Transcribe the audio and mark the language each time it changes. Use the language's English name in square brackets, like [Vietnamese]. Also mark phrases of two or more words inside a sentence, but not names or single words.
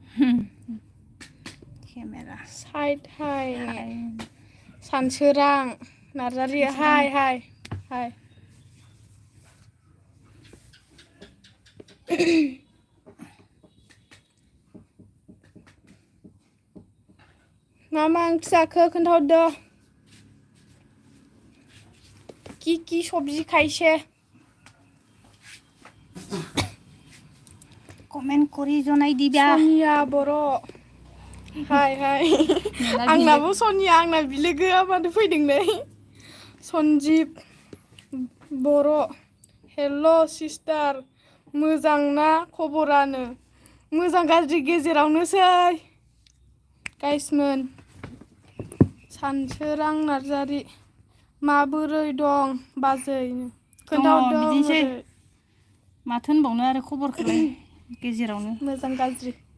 [Bodo] साइड हाय सानसोरां नार्जारि हाय मा ओंख्रि जाखो खोन्थाहरदो [Assamese] কি সবজি খাইছে কমেন্ট কৰি জনাই দিবা [Bodo] सनिया बर' हाय आंनाबो सनिया आंना बिलोगोआ माथो फैदों नै सन्जिब बर' हेल' सिस्टार मोजां ना खबरानो मोजां गाज्रि गेजेरावनोसै गाइसमोन सानसोरां नार्जारि माबोरै दं बाजै खोन्थाहरदो बिदिनोसै माथो होनबावनो आरो खबरखौलाय गेजेरावनो मोजां गाज्रि